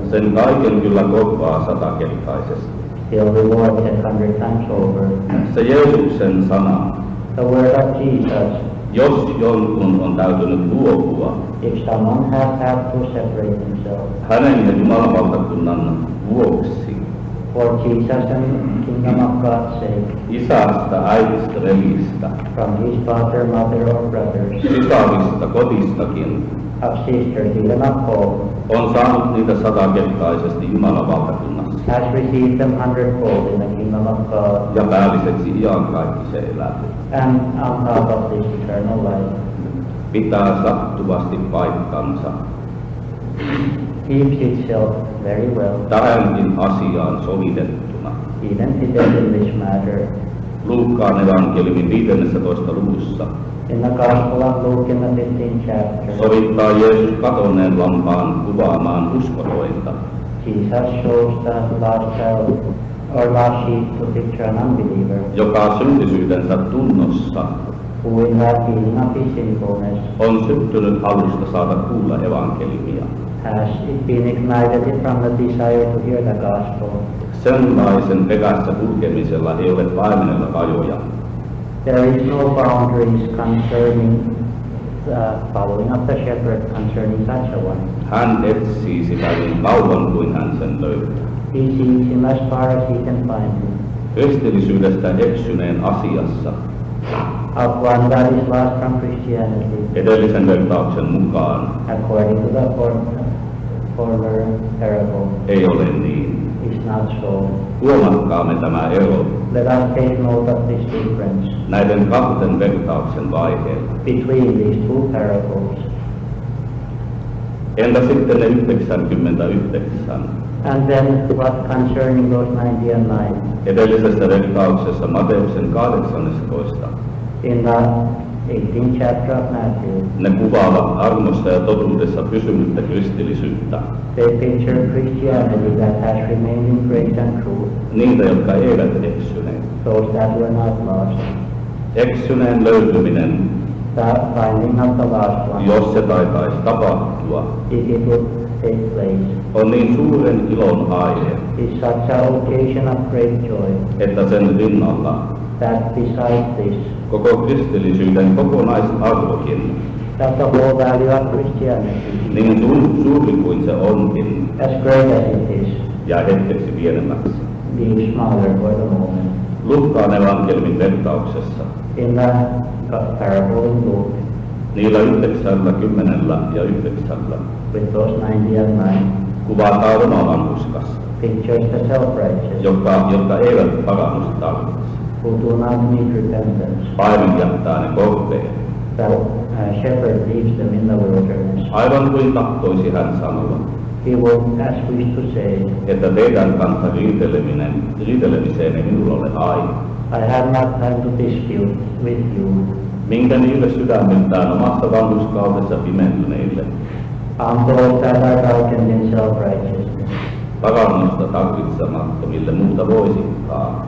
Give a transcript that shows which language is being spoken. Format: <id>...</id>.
<fi>sen kaiken kyllä korvaa satakertaisesti.</fi> <en>still rewards it 100 times over.</en> <fi>Se Jeesuksen sana,</fi> <en>The word of Jesus,</en> <fi>jos jonkun on täytynyt luopua,</fi> <en>if someone has had to separate himself</en> <fi>hänen ja Jumalan valtakunnan vuoksi,</fi> <en>for Jesus and kingdom of God's sake,</en> <fi>isästä, äidistä, veljistä,</fi> <en>from his father, mother, or brothers,</en> <fi>sisarista, kotistakin,</fi> <en>of sisters, even of home,</en> <fi>on saanut niitä satakertaisesti Jumalan valtakunnassa</fi> <en>has received them 100-fold in the kingdom of God,</en> <fi>ja päälliseksi iankaikkiseen elämään.</fi> <en>and on top of this eternal life,</en> <fi>Pitää sattuvasti paikkansa</fi> <en>keeps itself very well,</en> <fi>tähänkin asiaan sovitettuna.</fi> <en>even fitted in this matter.</en> <fi>Luukkaan evankeliumin 15. luvussa</fi> <en>In the Gospel of Luke in the 15th chapter,</en> <fi>sovittaa Jeesus kadonneen lampaan kuvaamaan uskotointa.</fi> <en>Jesus shows the lost child or lost sheep to picture an unbeliever</en> <fi>joka syntisyytensä tunnossa</fi> <en>who in that feeling of his sinfulness</en> <fi>on syttynyt halusta saada kuulla evankeliumia.</fi> <en>has been ignited from the desire to hear the gospel.</en> <fi>Sellaisen perässä kulkemisella ei ole paimenella rajoja.</fi> <en>There is no boundaries concerning the following of the shepherd concerning such a one.</en> <fi>Hän etsii sitä niin kauan kuin hän sen löytää.</fi> <en>He seeks him as far as he can find him.</en> <fi>Kristillisyydestä eksyneen asiassa</fi> <en>Of one that is lost from Christianity,</en> <fi>edellisen vertauksen mukaan</fi> <en>according to the former parable,</en> <fi>ei ole niin.</fi> <en>is not so.</en> <fi>Huomatkaamme tämä ero</fi> <en>Let us take note of this difference</en> <fi>näiden kahden vertauksen vaiheilla.</fi> <en>between these two parables.</en> <fi>Entä sitten ne 99?</fi> <en>And then what concerning those 99?</en> <fi>Edellisessä vertauksessa Matteuksen 18</fi> <en>In the 18th chapter of Matthew,</en> <fi>ne kuvaavat armossa ja totuudessa pysynyttä kristillisyyttä.</fi> <en>they picture Christianity that has remained in grace and truth,</en> <fi>Niitä, jotka eivät eksyneet.</fi> <en>those that were not lost.</en> <fi>Eksyneen löytyminen,</fi> <en>The finding of the lost one,</en> <fi>jos se taitaisi tapahtua,</fi> <en>if it would take place,</en> <fi>on niin suuren ilon aihe,</fi> <en>is such an occasion of great joy</en> <fi>että sen rinnalla</fi> <en>that besides this,</en> <fi>koko kristillisyyden kokonaisarvokin,</fi> <en>that the whole value of Christianity,</en> <fi>niin suuri kuin se onkin,</fi> <en>as great as it is,</en> <fi>jää hetkeksi pienemmäksi.</fi> <en>being smaller for the moment.</en> <fi>Luukkaan evankeliumin vertauksessa</fi> <en>In the parable in Luke,</en> <fi>niillä 9, 10 ja 9</fi> <en>with those 99,</en> <fi>kuvataan romavanhuskasta,</fi> <en>pictures the self-righteous</en> <fi>jotka eivät parannusta tarvitse.</fi> <en>who do not need repentance.</en> <fi>Paimen jättää ne korpeen.</fi> <en>The shepherd leaves them in the wilderness.</en> <fi>Aivan kuin tahtoisi hän sanoa,</fi> <en>He would as wish to say,</en> <fi>että teidän kanssa riitelemiseen ei minulla ole aina.</fi> <en>I have not time to dispute with you.</en> <fi>Minkä niille sydämeltään omassa vanhuskaudessa pimentyneille,</fi> <en>On those that are darkened in self-righteousness,</en> <fi>parannusta tarvitsemattomille muuta voisikaan,</fi>